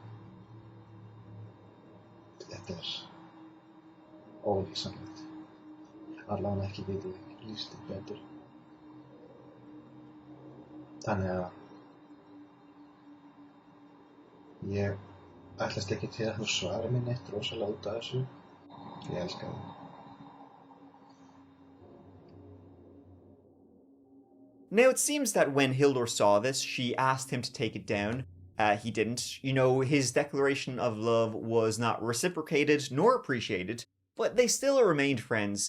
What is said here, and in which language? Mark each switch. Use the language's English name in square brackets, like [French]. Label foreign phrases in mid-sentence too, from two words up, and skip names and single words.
[Icelandic] Þetta ólýsanlegt. Allavega ekki getið lýst betur. Þannig að ég ætlast ekki til að þú svarir mér neitt rosalega út af þessu. Ég elska þig. [English] Now, it seems that when Hildur saw this, she asked him to take it down. He didn't. You know, his declaration of love was not reciprocated nor appreciated, but they still remained friends.